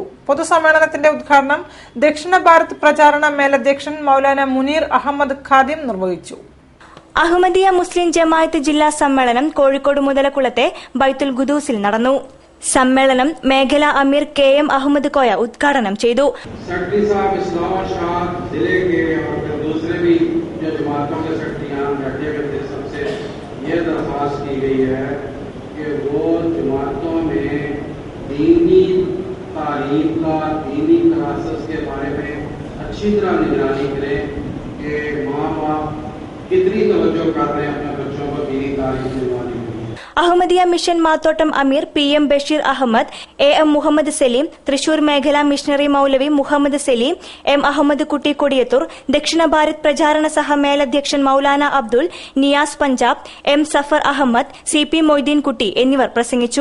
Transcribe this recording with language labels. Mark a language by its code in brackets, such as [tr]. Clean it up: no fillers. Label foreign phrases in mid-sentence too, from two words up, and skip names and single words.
[ml] പൊതുസമ്മേളനത്തിന്റെ ഉദ്ഘാടനം ദക്ഷിണ ഭാരത് പ്രചാരണ മേലധ്യക്ഷൻ മൗലാന മുനീർ അഹമ്മദ് ഖാദിം നിർവഹിച്ചു. അഹമ്മദിയ മുസ്ലിം ജമാഅത്ത് ജില്ലാ സമ്മേളനം കോഴിക്കോട് മുതലക്കുളത്തെ ബൈത്തുൽ ഖുദൂസിൽ നടന്നു. സമ്മേളനം മേഖല അമീർ KM അഹമ്മദ് കോയ ഉദ്ഘാടനം ചെയ്തു. [ur] یہ درخواست کی گئی ہے کہ وہ جماعتوں میں دینی تعلیم کا، دینی کلاسز کے بارے میں اچھی طرح نگرانی کریں کہ ماں باپ کتنی توجہ کر رہے ہیں اپنے بچوں کو دینی تعلیم دلوانے کے لیے. [ml] അഹമ്മദിയ മിഷൻ മാത്തോട്ടം അമീർ PM ബഷീർ അഹമ്മദ്, AM മുഹമ്മദ് സലീം, തൃശൂർ മേഖല മിഷണറി മൌലവി മുഹമ്മദ് സലീം, M അഹമ്മദ് കുട്ടി കൊടിയത്തൂർ, ദക്ഷിണ ഭാരത് പ്രചാരണ സഹ മേലധ്യക്ഷൻ മൌലാന അബ്ദുൾ, നിയാസ് പഞ്ചാബ്, M സഫർ അഹമ്മദ്, CP മൊയ്തീൻ കുട്ടി എന്നിവർ പ്രസംഗിച്ചു.